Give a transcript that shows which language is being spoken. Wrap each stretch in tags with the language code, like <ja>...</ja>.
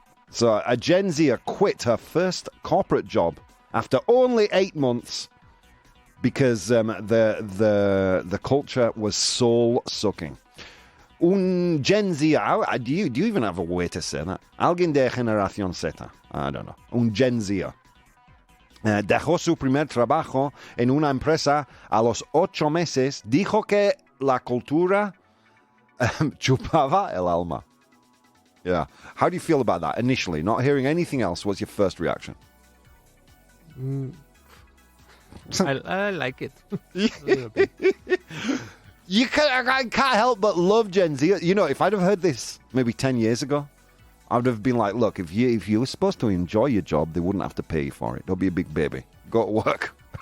<en>So a Gen Zer quit her first corporate job after only 8 months because the culture was soul-sucking. Un Gen Zer, do you even have a way to say that?</en> <es>Alguien de Generación Z.</es> <en>I don't know.</en> <es>Un Gen Zer. Dejó su primer trabajo en una empresa a los 8 meses. Dijo que la cultura chupaba el alma.</es> <en>Yeah. How do you feel about that initially? Not hearing anything else, what's your first reaction? I like it. I can't help but love Gen Z. You know, if I'd have heard this maybe 10 years ago, I would have been like, look, if you were supposed to enjoy your job, they wouldn't have to pay you for it. Don't be a big baby. Go to work.</en>